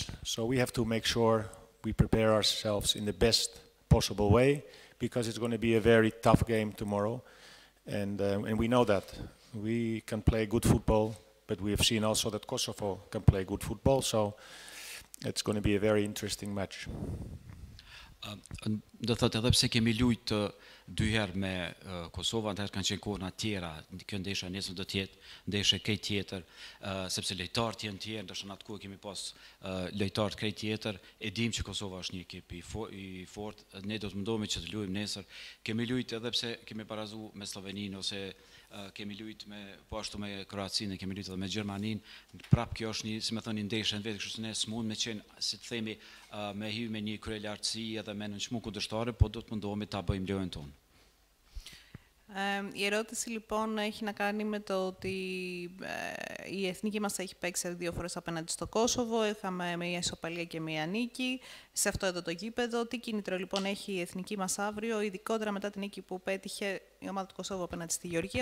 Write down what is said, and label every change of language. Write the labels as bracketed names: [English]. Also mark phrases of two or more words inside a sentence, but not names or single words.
[English] So we have to make sure we prepare ourselves in the best possible way, because it's going to be a very tough game tomorrow. And we know that. We can play good football, but we have seen also that Kosovo can play good football. So it's going to be a very interesting match. [Albanian] Do thotë edhe pse kemi luajt 2 herë me Kosovën, atëherë kanë qenë kohëna tjera, kjo ndeshja nesër do të jetë ndeshje krejt tjetër, sepse lojtarët janë tjerë, ndoshta atë kohë kemi pas lojtarë krejt tjetër, e dim që Kosova është një ekip i fortë, ne do të mundohemi që të luajmë nesër. Kemi luajt edhe pse kemi barazu me Sloveninë, ose kemi luajt po ashtu me Kroacinë, kemi luajt edhe me Gjermaninë. Prap kjo është një, si më thoni, ndeshje në vetë, kështu se ne s'mund me qenë, si të themi, me hy me një kryelartësi edhe me nënçmu kundërshtar, po do të mundohemi ta bëjmë lojën tonë. [Greek] Η ερώτηση λοιπόν έχει να κάνει με το ότι η εθνική μας έχει παίξει 2 φορές απέναντι στο Κόσοβο, είχαμε μια ισοπαλία και μια νίκη σε αυτό εδώ το γήπεδο. Τι κίνητρο λοιπόν έχει η εθνική μας αύριο, ειδικότερα μετά την νίκη που πέτυχε η ομάδα του Κόσοβο απέναντι στη Γεωργία?